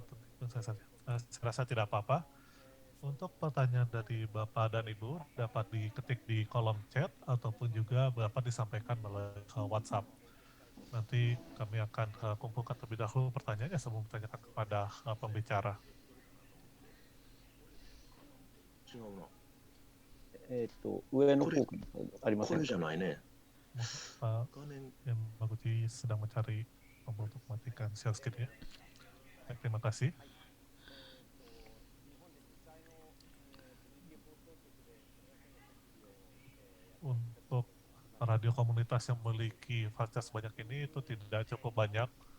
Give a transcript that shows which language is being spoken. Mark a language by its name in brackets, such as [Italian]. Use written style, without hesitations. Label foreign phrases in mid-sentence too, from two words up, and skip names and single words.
[Indonesian] Saya rasa tidak apa-apa. Untuk pertanyaan dari Bapak dan Ibu dapat diketik di kolom chat ataupun juga dapat disampaikan melalui WhatsApp. Nanti kami akan kumpulkan terlebih dahulu pertanyaannya sebelum ditanyakan kepada pembicara. [Japanese] 違うな。上の方からありませんか。これじゃないね。 [Indonesian] Pak [Japanese] 画面 [Indonesian] Yamaguchi sedang mencari tombol untuk mematikan [English] share screen- [Indonesian] nya. Baik, terima kasih. Untuk radio komunitas yang memiliki fasilitas sebanyak ini itu tidak cukup banyak.